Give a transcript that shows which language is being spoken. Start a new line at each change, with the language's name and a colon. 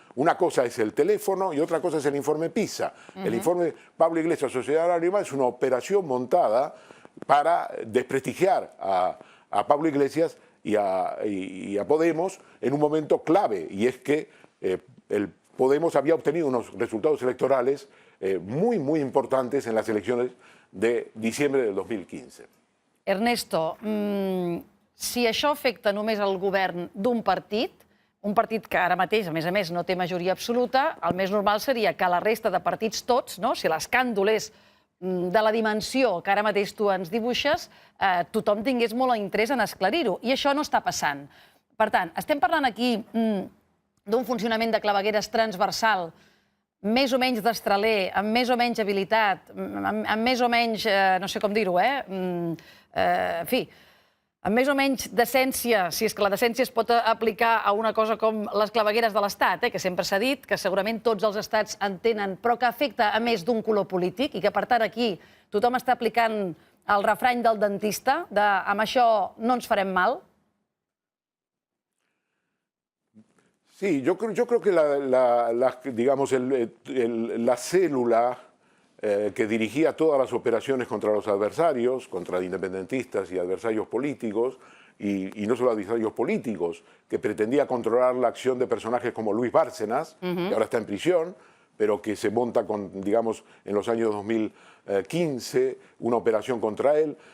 Spanish: Una cosa es el teléfono y otra cosa es el informe PISA. El informe Pablo Iglesias Sociedad Anónima es una operación montada para desprestigiar a Pablo Iglesias y a Podemos en un momento clave, y es que el Podemos había obtenido unos resultados electorales muy importantes en las elecciones de diciembre del 2015.
Catalan: Ernesto, si això afecta només el govern d'un partit, un partit que ara mateix, a més, no té majoria absoluta, el més normal seria que la resta de partits tots, no? Si l'escàndol és de la dimensió que ara mateix tu ens dibuixes, tothom tingués molt interès en esclarir-ho. I això no està passant. Per tant, estem parlant aquí d'un funcionament de clavegueres transversal, més o menys destraler, amb més o menys habilitat, amb més o menys, no sé com dir-ho, en fi, amb més o menys decència, si és que la decència es pot aplicar a una cosa com les clavegueres de l'Estat, que sempre s'ha dit que segurament tots els estats en tenen, però que afecta a més d'un color polític i que, per tant, aquí tothom està aplicant el refrany del dentista de amb això no ens farem mal?
Spanish: Sí, yo creo que digamos, la célula que dirigía todas las operaciones contra los adversarios, contra independentistas y adversarios políticos, y no solo adversarios políticos, que pretendía controlar la acción de personajes como Luis Bárcenas, que ahora está en prisión, pero que se monta digamos, en los años 2015 una operación contra él.